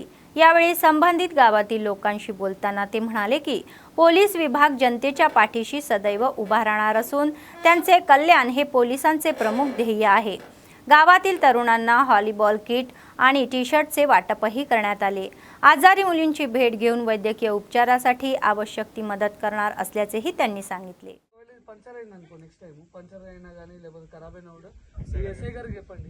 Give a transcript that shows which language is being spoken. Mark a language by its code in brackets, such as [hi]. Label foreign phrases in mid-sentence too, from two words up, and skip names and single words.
[mr] यावेळी संबंधित गावातील लोकांशी बोलताना ते म्हणाले की पोलीस विभाग जनतेच्या पाठीशी सदैव उभा राहणार असून त्यांचे कल्याण हे पोलिसांचे प्रमुख ध्येय आहे. गावातील तरुणांना [en] volleyball kit [mr] आणि टी-शर्टचे वाटपही करण्यात आले. आजारी मुलींची भेट घेऊन वैद्यकीय उपचारासाठी आवश्यक ती मदत करणार असल्याचेही त्यांनी सांगितले. [te] పంచర్ అయింది అనుకో, [en] next time [te] పంచర్ అయినా కానీ లేకపోతే ఖరాబ్ అయినా కూడా ఎస్ఐ గారికి చెప్పండి.